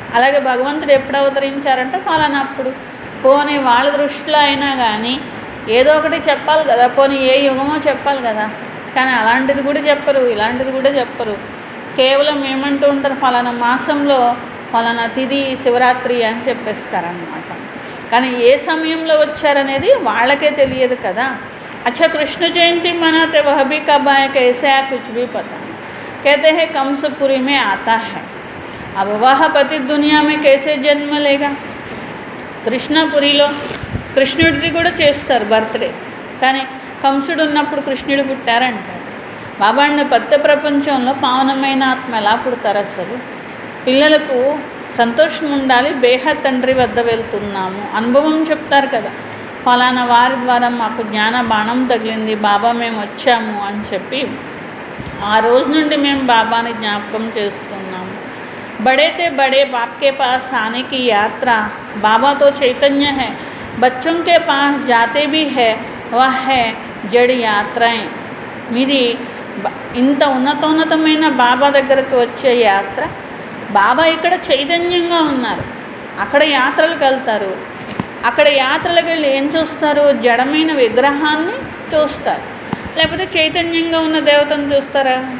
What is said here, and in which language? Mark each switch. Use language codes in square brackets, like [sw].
[te] అలాగే భగవంతుడు ఎప్పుడు అవతరించారంటే ఫలానా అప్పుడు. పోనీ వాళ్ళ దృష్టిలో అయినా కానీ ఏదో ఒకటి చెప్పాలి కదా, పోనీ ఏ యుగమో చెప్పాలి కదా. కానీ అలాంటిది కూడా చెప్పరు, ఇలాంటిది కూడా చెప్పరు. కేవలం ఏమంటూ ఉంటారు, ఫలానా మాసంలో ఫలానా తిథి శివరాత్రి అని చెప్పేస్తారన్నమాట. కానీ ఏ సమయంలో వచ్చారనేది వాళ్ళకే తెలియదు కదా. [hi] अच्छा कृष्ण जयंती मनाते वह भी कब आए कैसे आए कुछ भी पता नहीं. कहते हैं कंसपुरी में आता है, अब वह पति दुनिया में कैसे जन्म लेगा. [te] కృష్ణపురిలో కృష్ణుడిది కూడా చేస్తారు బర్త్డే, కానీ కంసుడు ఉన్నప్పుడు కృష్ణుడు పుట్టారంటారు. బాబా అన్న పెద్ద ప్రపంచంలో పావనమైన ఆత్మ ఎలా పుడతారు? అసలు పిల్లలకు సంతోషం ఉండాలి. బేహద్ తండ్రి వద్ద వెళ్తున్నాము అనుభవం చెప్తారు కదా. ఫలానా వారి ద్వారా మాకు జ్ఞాన బాణం తగిలింది, బాబా మేము వచ్చాము అని చెప్పి ఆ రోజు నుండి మేము బాబాని జ్ఞాపకం చేస్తున్నాము. [hi] बड़े थे बड़े बाप के पास आने की यात्रा, बाबा तो चैतन्य है, बच्चों के पास जाते भी है, वह है जड़ यात्राएं. [te] మీది ఇంత ఉన్నతమైన బాబా దగ్గరకు వచ్చే యాత్ర. బాబా ఇక్కడ చైతన్యంగా ఉన్నారు, అక్కడ యాత్రలకు వెళ్తారు. అక్కడ యాత్రలకు వెళ్ళి ఏం చూస్తారు? జడమైన విగ్రహాన్ని చూస్తారు, లేకపోతే చైతన్యంగా ఉన్న దేవతను చూస్తారా?